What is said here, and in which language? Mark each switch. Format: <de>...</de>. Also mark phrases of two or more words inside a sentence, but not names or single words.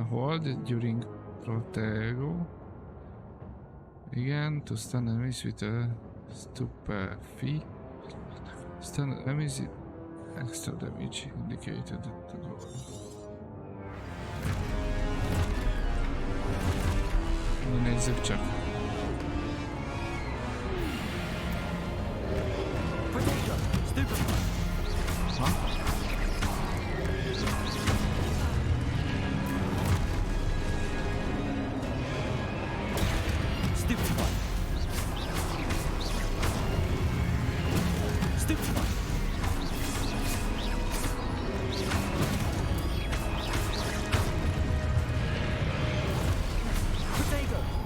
<en>Hold during Protego. Igen, to stun enemies with a stupefy. Stun enemies with extra damage indicated at the goal.</en> <hu>Na nézzük csak.</hu> <en>Protego! Stupefy! Ha? Stupefy! Stupefy! Protego!</en>